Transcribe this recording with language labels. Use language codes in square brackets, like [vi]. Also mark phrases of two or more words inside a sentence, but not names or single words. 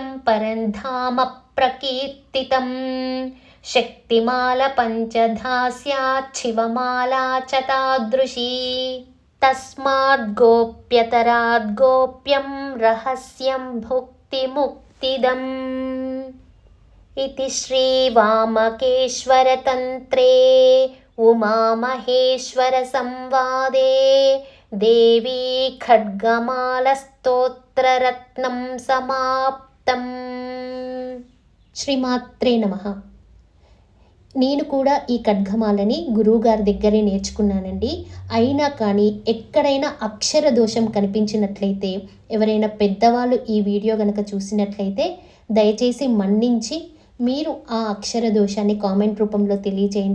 [sa] परं धाम प्रकीर्तितं शक्तिमाला पञ्चधा स्यात् शिवमाला च तादृशी तस्माद् गोप्यतराद् गोप्यं रहस्यं भुक्तिमुक्तिदम् इति श्रीवामकेश्वरतन्त्रे उमामहेश्वरसंवादे देवी खड्गमालस्तोत्ररत्नं समाप्तम्। श्रीमात्रे नमः. [te] నేను కూడా ఈ ఖడ్గమాలని గురువుగారి దగ్గరే నేర్చుకున్నానండి. అయినా కానీ ఎక్కడైనా అక్షర దోషం కనిపించినట్లయితే, ఎవరైనా పెద్దవాళ్ళు ఈ వీడియో కనుక చూసినట్లయితే దయచేసి మన్నించి మీరు ఆ అక్షర దోషాన్ని కామెంట్ రూపంలో తెలియజేయండి.